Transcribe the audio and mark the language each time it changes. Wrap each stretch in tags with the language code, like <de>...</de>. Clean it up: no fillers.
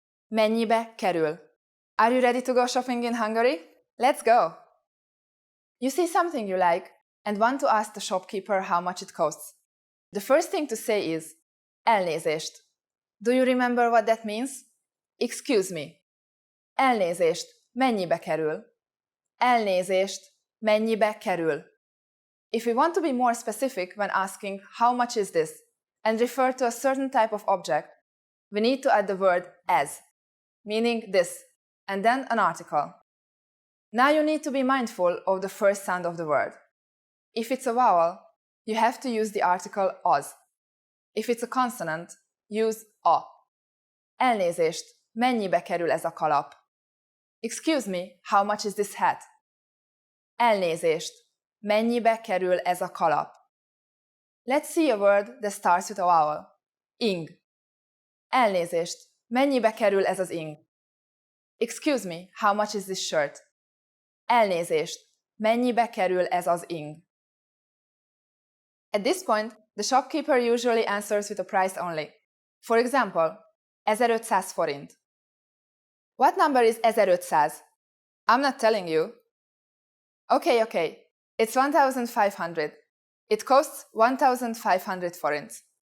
<hu>Mennyibe kerül?</hu> <en>Are you ready to go shopping in Hungary? Let's go! You see something you like and want to ask the shopkeeper how much it costs. The first thing to say is elnézést. Do you remember what that means? Excuse me.</en> <hu>Elnézést, mennyibe kerül? Elnézést, mennyibe kerül?</hu> <en>If we want to be more specific when asking how much is this and refer to a certain type of object, we need to add the word as, meaning this, and then an article. Now you need to be mindful of the first sound of the word. If it's a vowel, you have to use the article az. If it's a consonant, use a.</en> <hu>Elnézést, mennyibe kerül ez a kalap?</hu> <en>Excuse me, how much is this hat?</en> <hu>Elnézést, mennyibe kerül ez a kalap?</hu> <en>Let's see a word that starts with a vowel.</en> <hu>Ing. Elnézést, mennyibe kerül ez az ing?</hu> <en>Excuse me, how much is this shirt?</en> <hu>Elnézést, mennyibe kerül ez az ing?</hu> <en>At this point, the shopkeeper usually answers with a price only. For example, 1500 forint. What number is 1500? I'm not telling you. Okay. It's 1500. It costs 1500 forints.</en>